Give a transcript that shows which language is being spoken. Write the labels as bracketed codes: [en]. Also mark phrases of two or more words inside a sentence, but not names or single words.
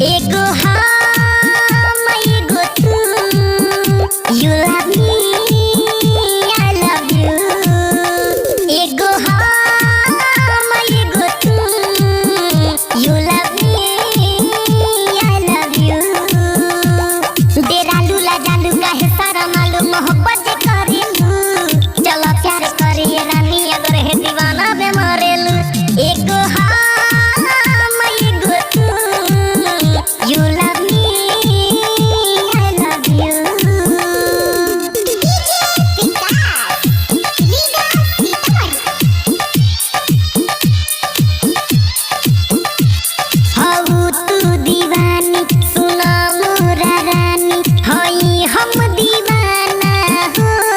[bho] एगो हम एगो तू [en] You love me I love you [bho] एगो हम एगो तू [en] You love me I love you [bho] डेरालू लाजालू काहे सारा मालूम मोहब्बत जे करेलू चलो प्यार करिए रानी अगर है दीवाना बे मरेलू एगो हम एगो तू [en] You love me I love you [bho] हऊ तू दीवानी सुना मोरा रानी हई हम दीवाना हो